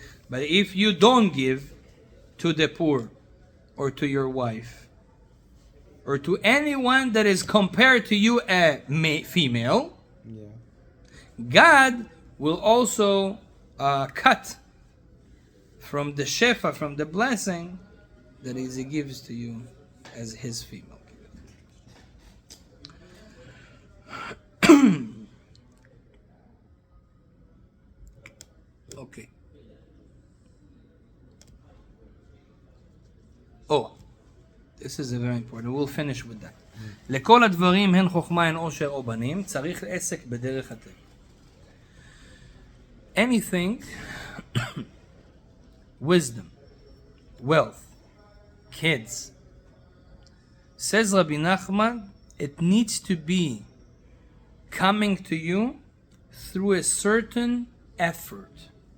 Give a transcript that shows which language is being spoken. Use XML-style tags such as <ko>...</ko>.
<en>But if you don't give to the poor or to your wife or to anyone that is compared to you a female, God will also cut from the shefa, from the blessing that He gives to you as His female. Okay. Oh, this is very important. We'll finish with that.</en> <he>לכל הדברים הן חוכמה הן עושר או בנים, צריך עסק בדרך הטבע.</he> <en>Anything, wisdom, wealth, kids, says Rabbi NACHMAN, it needs to be coming to you through a certain effort.</en>